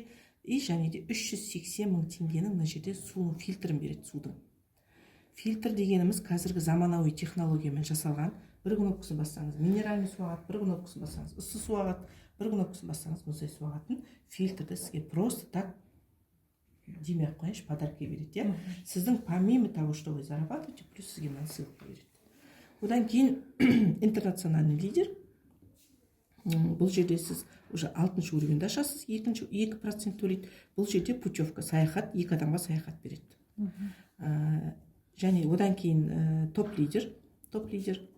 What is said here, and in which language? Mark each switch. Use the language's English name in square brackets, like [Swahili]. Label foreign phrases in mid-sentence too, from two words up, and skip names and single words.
[Kazakh] И және де 380 мың теңгенің мына жерде судың фильтрін береді, судың. Фильтр дегеніміз қазіргі заманауи технологиямен жасалған. Бір кнопкасын бассаңыз минеральный су ағады, бір кнопкасын бассаңыз ыссы су ағады, бір кнопкасын бассаңыз мұздай су ағатын фильтрді сізге [Russian] просто так [Kazakh] демей ақ қояйыншы, подарки береді. [Russian] Сіздің помимо того, что вы зарабатываете, плюс [Kazakh] сізге мына ссылка береді. Одан кейін интернациональный лидер. Бұл жерде сіз уже 6-шы уровеньде ашасыз, 2% төлейді. Бұл жерде путевка, саяхат, екі адамға саяхат береді. Және одан кейін топ лидер.